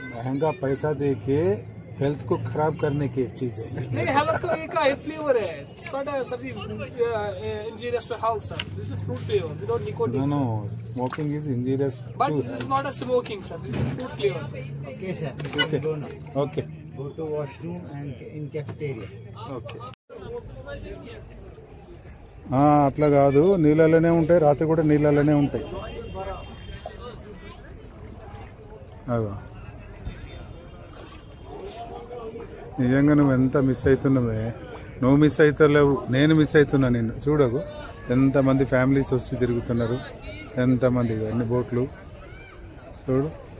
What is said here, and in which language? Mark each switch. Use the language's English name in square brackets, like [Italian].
[Hindi] महंगा पैसा दे के हेल्थ को खराब करने की चीज है ये। नहीं हेल्थ का एक फ्लेवर है, sir ji [English] Injurious to health sir, this is fruit flavour without nicotine. No, smoking is injurious but this is not a smoking sir, this is fruit flavour sir. Okay, sir. Okay. Go now. Okay Go to washroom and in cafeteria. Okay. [Telugu] అట్లా కాదు, నీళ్ళలోనే ఉంటాయి, రాత్రి కూడా నీళ్ళలోనే ఉంటాయి. అదో నిజంగా నువ్వు ఎంత మిస్ అవుతున్నావే. నువ్వు మిస్ అవుతలేవు, నేను మిస్ అవుతున్నా నిన్ను. చూడకు ఎంతమంది ఫ్యామిలీస్ వచ్చి తిరుగుతున్నారు, ఎంతమంది, అన్ని బోట్లు చూడు.